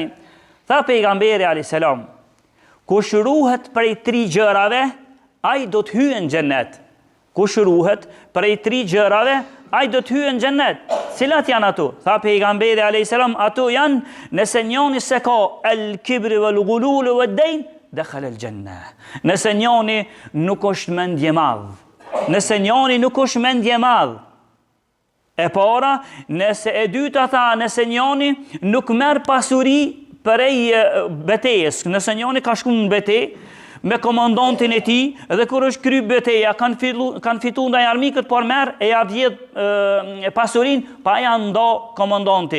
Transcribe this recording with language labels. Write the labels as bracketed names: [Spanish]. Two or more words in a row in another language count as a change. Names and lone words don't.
[Albanian] Tha pejgamberi [Arabic] عليه السلام: [Albanian] kush ruhet prej 3 gjërave, ai do të hyjë në xhennet. Kush ruhet prej 3 gjërave, ai do të hyjë në xhennet. Cilat janë ato? Tha pejgamberi [Arabic] عليه السلام, [Albanian] ato janë nëse njëri se ka [Arabic] الكبر والغلول والدين دخل الجنة. [Albanian] Nëse njëri nuk është mendje madh. Nëse njëri nuk është mendje madh. E para, nëse e dyta tha, nëse njëri nuk merr pasuri prej betejës, nëse njëri ka shku në betejë me komandantin e tij dhe kur është kry beteja kanë fituar ndaj armikët, por merr e ja vjedh pasurinë pa ja nda komandanti.